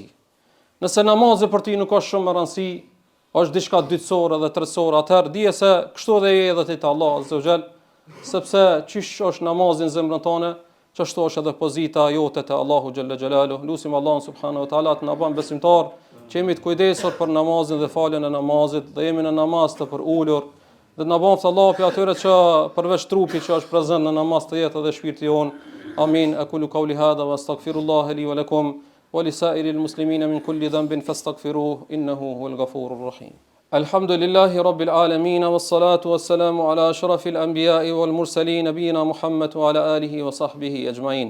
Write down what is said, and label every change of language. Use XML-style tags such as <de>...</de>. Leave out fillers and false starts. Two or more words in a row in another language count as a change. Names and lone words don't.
<sq>Nëse namazi për ty nuk është shumë me rëndësi, është diçka dytësore dhe tretësore, atëherë dije se kështu dhe je edhe ti te Allahu</sq> <ar>عز وجل,</ar> <sq>sepse çish është namazi në zemrën tënde, çashtu është edhe pozita jote te Allahu</sq> <ar>جل جلاله.</ar> <sq>Lutim Allahun</sq> <ar>سبحانه وتعالى</ar> <sq>të na bën besimtar, që jemi të kujdesur për namazin dhe faljen e namazit, dhe jemi në namaz të për ulur, dhe të na bën Allahu për atyre që përveç trupit që është prezant në namaz të jetë edhe shpirti jon. Amin.</sq> <ar>أقول قولي هذا وأستغفر الله لي ولكم ولسائر المسلمين من كل ذنب فاستغفروه إنه هو الغفور الرحيم. الحمد لله رب العالمين والصلاة والسلام على أشرف الأنبياء والمرسلين نبينا محمد وعلى آله وصحبه أجمعين.</ar>